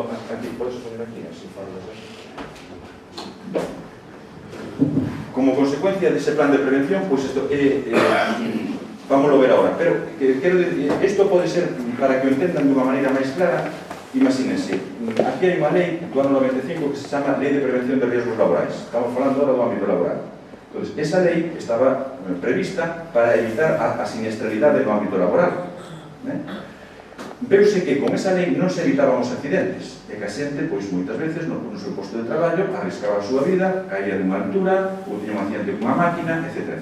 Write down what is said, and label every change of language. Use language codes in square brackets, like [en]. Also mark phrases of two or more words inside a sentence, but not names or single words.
[es] Aquí, ¿puedes poner aquí? Así, como consecuencia de ese plan de prevención, pues esto, vamos a ver ahora, pero quiero decir, esto puede ser, para que lo entendan de una manera más clara, imagínense, aquí hay una ley [gl] do ano 95 [es] que se llama Ley de Prevención de Riesgos Laborais. [gl] Estamos falando ahora do ámbito laboral. Entonces, esa lei estaba prevista para evitar a siniestralidade no ámbito laboral. Veuse que con esa lei non se evitaban os accidentes, e que a xente, pois, moitas veces, no seu posto de traballo, arriscaba a súa vida, caía dunha altura, ou tiña un accidente cunha máquina, etc.